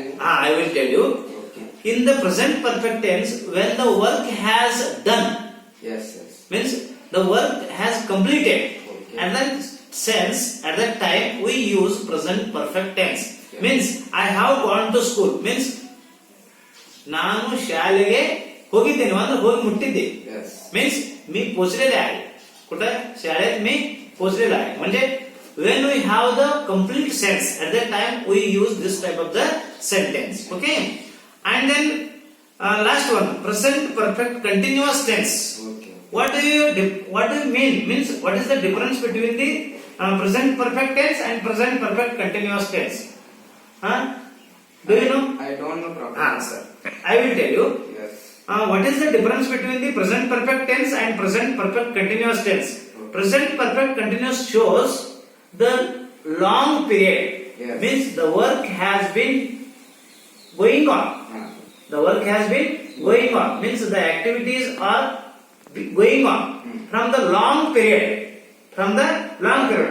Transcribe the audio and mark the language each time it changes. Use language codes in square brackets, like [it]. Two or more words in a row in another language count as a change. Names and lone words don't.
[en] I will tell you. Okay. In the present perfect tense, when the work has done, Yes. means the work has completed. Okay. And that sense, at that time, we use present perfect tense. Yeah. Means I have gone to school. [kn] Means ನಾನು ಶಾಲೆಗೆ ಹೋಗಿದ್ದೇನೆ ಅಂದ್ರೆ ಹೋಗಿ ಮುಟ್ಟಿದ್ದೆ. [en] Yes. [mr] Means मी पोचलेले आहे. कुठे शाळेत मी पोचलेला आहे. [en] म्हणजे when we have the complete sense, at that time we use this type of the sentence. Okay. And then last one, present perfect continuous tense. Okay. What do you mean? Means what is the difference between the present perfect tense and present perfect continuous tense? Do you know? I don't know properly. Sir. I will tell you. Yes. What is the difference between the present perfect tense and present perfect continuous tense? Present perfect continuous shows the long period. Yes. Means the work has been going on. The work has been going on. Means the activities are going on from the long period. From the long period.